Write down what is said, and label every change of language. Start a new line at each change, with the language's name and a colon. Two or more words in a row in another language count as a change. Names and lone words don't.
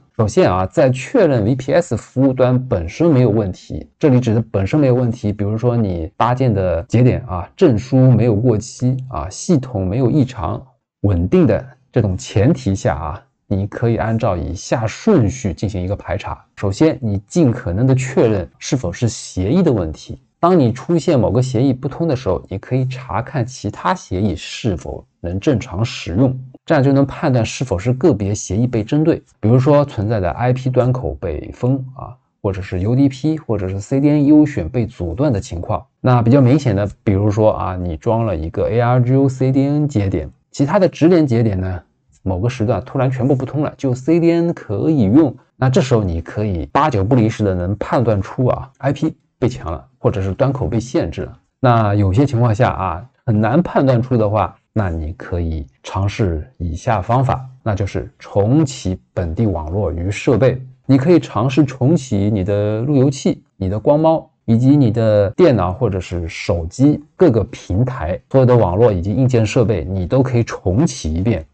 Chinese: 首先啊，在確認 VPS 服務端本身沒有問題，這裡指的本身沒有問題，比如說你搭建的節點啊，證書沒有過期啊，系統沒有異常，穩定的這種前提下啊，你可以按照以下順序進行一個排查。首先，你盡可能的確認是否是協議的問題。當你出現某個協議不通的時候，你可以查看其他協議是否能正常使用，這樣就能判斷是否是個別協議被針對，比如說存在的 IP 端口被封啊，或者是 UDP 或者是 CDN 優選被阻斷的情況。那比較明顯的，比如說啊，你装了一個 ARGO CDN 节点，其他的直连节点呢，某个时段突然全部不通了，就 CDN 可以用，那这时候你可以8九不離十的能判斷出啊 IP 被搶了，或者是端口被限制了。那有些情況下啊，很難判斷出的話，那你可以嘗試以下方法，那就是重啟本地網絡與設備。你可以嘗試重啟你的路由器、你的光貓以及你的電腦或者是手機各個平台，所有的網絡以及硬件設備你都可以重啟一遍。